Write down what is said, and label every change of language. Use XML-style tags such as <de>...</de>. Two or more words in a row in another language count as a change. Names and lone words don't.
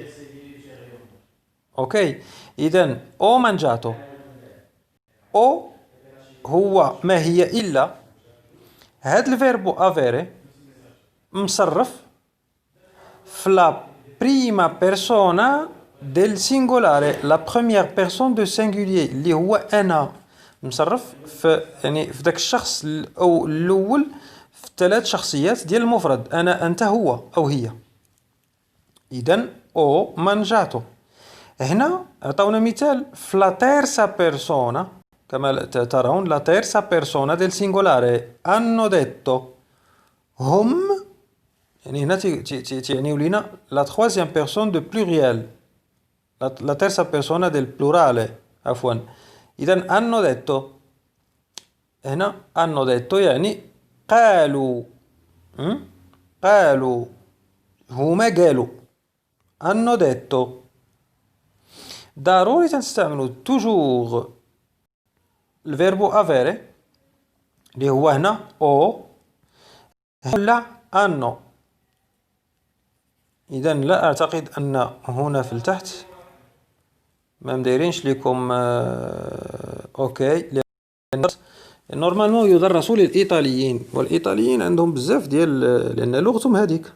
<ar>اوكي، اذا</ar> <it>ho mangiato,</it> <ar>او هو ما هي الا هاد</ar> <it>il verbo avere</it> <ar>مصرف في</ar> <it>la prima persona del singolare,</it> <fr>la première personne du singulier</fr> <ar>اللي هو انا، مصرف في يعني في داك الشخص او الاول في ثلاث شخصيات ديال المفرد، انا انت هو او هي.</ar> <it>اذا ho mangiato.</it> <ar>هنا عطاونا مثال في</ar> <it>la terza persona,</it> <ar>كما ترون</ar> <it>la terza persona del singolare hanno detto.</it> <ar>هم يعني هنا تعنيو لينا</ar> <fr>la troisième personne de pluriel,</fr> <it>la terza persona del plurale عفوا.</it> <ar>إذا</ar> <it>hanno detto،</it> <ar>هنا</ar> <it>hanno detto</it> <ar>يعني قالوا. قالوا، هما قالوا.</ar> <it>hanno detto.</it> <ar>ضروري تنستعملو توجور</ar> <it>il verbo avere</it> <ar>اللي هو هنا او ولا انو. اذا لا اعتقد ان هنا في التحت ما مدايرينش لكم اوكي، لان نورمالمون يدرس للايطاليين، والايطاليين عندهم بزاف ديال لان لغتهم هذيك.</ar>